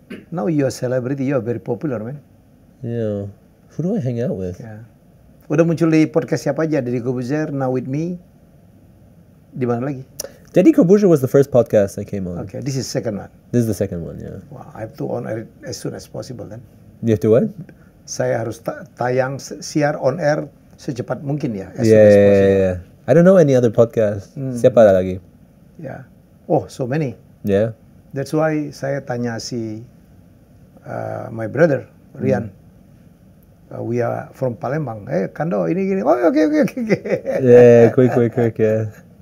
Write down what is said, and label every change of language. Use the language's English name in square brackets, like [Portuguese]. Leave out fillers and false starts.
[English] Now you're a celebrity. You're very popular, man. Yeah. Who do I hang out with? [Indonesian] Yeah. Udah muncul di podcast siapa aja? Deddy Corbuzier, Now With Me. Di mana lagi? [English] Deddy Corbuzier was the first podcast I came on. Okay, this is second one. This is the second one, yeah. Wow, I have to on air as soon as possible then. You have to what? [Indonesian] Saya harus siar [English] on air [Indonesian] secepat mungkin ya. [English] As soon as possible. Yeah. I don't know any other podcast. [Indonesian] Siapa lagi? [English] Yeah. Oh, so many. Yeah. That's why [Indonesian] saya tanya si [English] my brother Rian. We are from Palembang. [Indonesian] Kando ini gini. [English] Oh, okay. Yeah, quick, yeah.